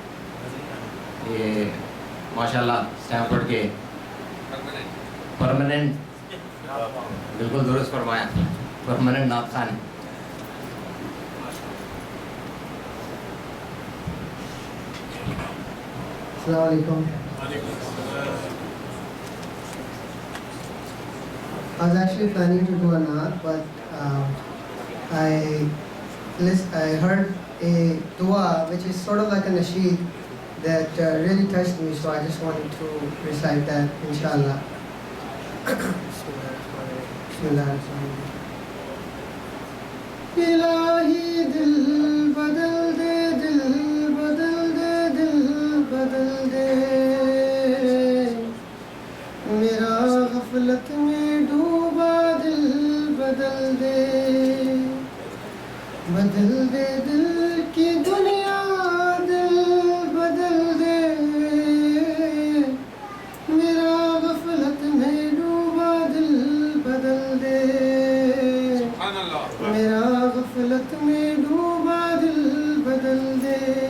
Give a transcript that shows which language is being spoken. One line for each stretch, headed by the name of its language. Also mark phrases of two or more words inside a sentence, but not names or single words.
Urdu: یہ ماشاءاللہ اسٹینفورڈ کے پرماننٹ، بالکل درست فرمایا، پرماننٹ نعت خوان. السلام علیکم.
English: I was actually planning to do a naat, but I heard a dua which is sort of like a nasheed that really touched me, so I just wanted to recite that, inshallah.
Arabic: Bismillahirrahmanirrahim.
Urdu: الٰہی دل بدل دے، دل بدل دے، دل بدل دے. میرا غفلت میں ڈوبا دل بدل دے، بدل دے دل کی دنیا، دل بدل دے. میرا غفلت میں ڈوبا دل بدل دے، میرا غفلت میں ڈوبا دل بدل دے.